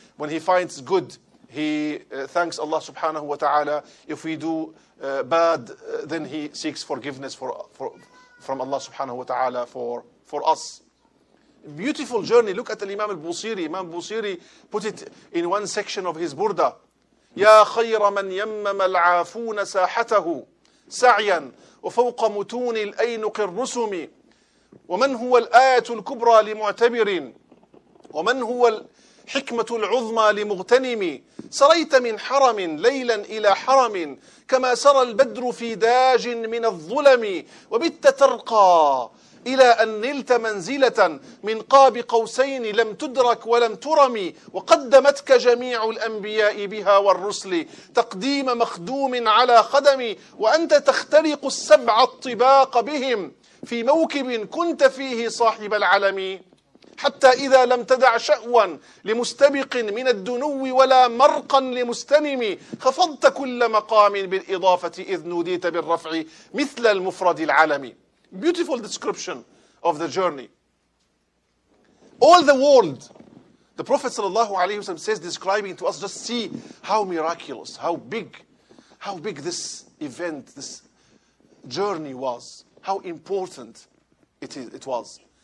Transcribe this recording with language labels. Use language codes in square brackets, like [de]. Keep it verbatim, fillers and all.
[en] When he finds good, he uh, thanks Allah subhanahu wa ta'ala. If we do uh, bad, uh, then he seeks forgiveness for, for from Allah subhanahu wa ta'ala for, for us. Beautiful journey. Look at Imam al-Busiri. Imam al-Busiri put it in one section of his Burda. [ar] يا خير من يمم العافون ساحته سعيا وفوق متون الأينق الرسم ومن هو الآية الكبرى لمعتبر ومن هو الحكمة العظمى لمغتنم سريت من حرم ليلا إلى حرم كما سرى البدر في داج من الظلم وبت ترقى إلى أن نلت منزلة من قاب قوسين لم تدرك ولم ترمي وقدمتك جميع الأنبياء بها والرسل تقديم مخدوم على خدم وأنت تخترق السبع الطباق بهم في موكب كنت فيه صاحب العلم حتى إذا لم تدع شأوا لمستبق من الدنو ولا مرقا لمستنم خفضت كل مقام بالإضافة إذ نوديت بالرفع مثل المفرد العلمي. [en] Beautiful description of the journey. All the world, the Prophet ﷺ says, describing to us, just see how miraculous, how big, how big this event, this journey was, how important it is, it was.